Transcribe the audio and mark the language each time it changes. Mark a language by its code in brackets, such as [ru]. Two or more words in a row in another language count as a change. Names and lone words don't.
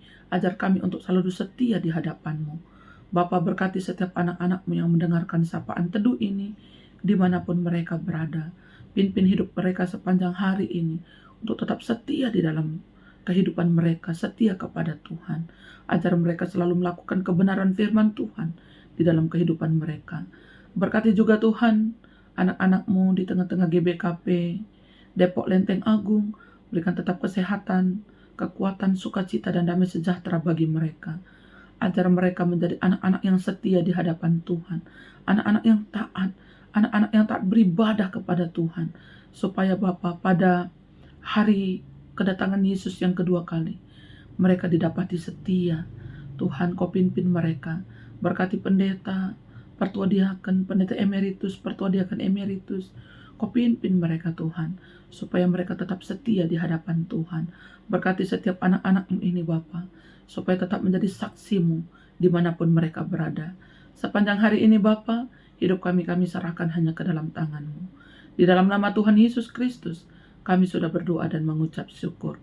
[id] Ajar kami untuk selalu setia di hadapan-Mu. Bapa, berkati setiap anak-anak-Mu yang mendengarkan sapaan teduh ini, dimanapun mereka berada. Pimpin hidup mereka sepanjang hari ini untuk tetap setia di dalam kehidupan mereka, setia kepada Tuhan. Ajar mereka selalu melakukan kebenaran firman Tuhan di dalam kehidupan mereka. Berkati juga Tuhan anak-anak-Mu di tengah-tengah GBKP Depok Lenteng Agung. Berikan tetap kesehatan, kekuatan, sukacita, dan damai sejahtera bagi mereka. Ajar mereka menjadi anak-anak yang setia di hadapan Tuhan, anak-anak yang taat, anak-anak yang taat beribadah kepada Tuhan, supaya Bapa, pada hari kedatangan Yesus yang kedua kali, mereka didapati setia. Tuhan, Kau pimpin mereka. Berkati pendeta, pertua diaken, pendeta emeritus, pertua diaken emeritus. Kau pimpin mereka Tuhan, supaya mereka tetap setia di hadapan Tuhan. Berkati setiap anak-anak-Mu ini Bapa, supaya tetap menjadi saksi-Mu dimanapun mereka berada. Sepanjang hari ini Bapa, hidup kami serahkan hanya ke dalam tangan-Mu. Di dalam nama Tuhan Yesus Kristus, kami sudah berdoa dan mengucap syukur.